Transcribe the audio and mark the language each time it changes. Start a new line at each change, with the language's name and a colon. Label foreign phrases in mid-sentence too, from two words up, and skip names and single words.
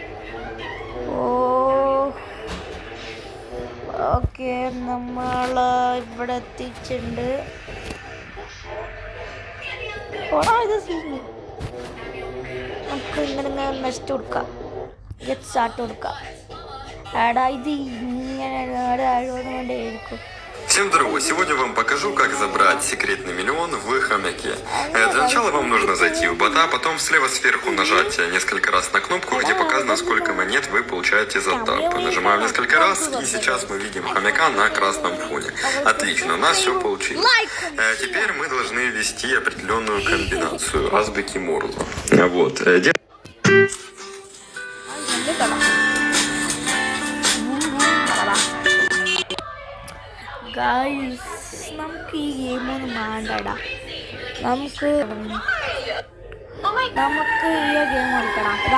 Malayalam: ഓക്കെ നമ്മൾ ഇവിടെ എത്തിച്ചിട്ടുണ്ട്. ഇത് സീന് നമുക്ക് ഇങ്ങനെ നെക്സ്റ്റ് കൊടുക്കാം,
English: get start
Malayalam: കൊടുക്കാം. എടാ ഇത് ഇങ്ങനെ ആയതുകൊണ്ടേയിരിക്കും.
Russian: Всем здорово! Сегодня вам покажу, как забрать секретный миллион в хомяке. Для начала вам нужно зайти в бота, потом слева сверху нажать несколько раз на кнопку, где показано, сколько монет вы получаете за тап. Нажимаем несколько раз, и сейчас мы видим хомяка на красном фоне. Отлично, у нас все получилось. Теперь мы должны ввести определенную комбинацию азбуки Морзе. Вот.
Malayalam: ഗൈസ് നമുക്ക് ഈ ഗെയിമൊന്നും വേണ്ടടാ, നമുക്ക് ഈ ഗെയിം കളിക്കണം.